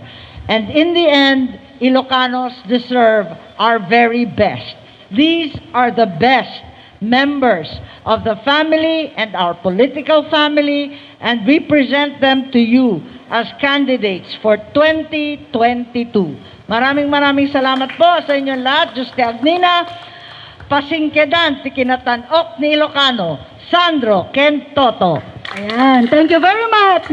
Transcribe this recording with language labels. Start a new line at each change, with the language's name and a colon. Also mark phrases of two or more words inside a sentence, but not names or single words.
English: And in the end, Ilocanos deserve our very best. These are the best members of the family and our political family, and we present them to you as candidates for 2022.
Filipino: Maraming salamat po sa inyong lahat.
Iloko: Juste Agnina, pasingkedan ti kinatan-ok ni Ilocano, Sandro ken Toto. Ayan,
English: thank you very much.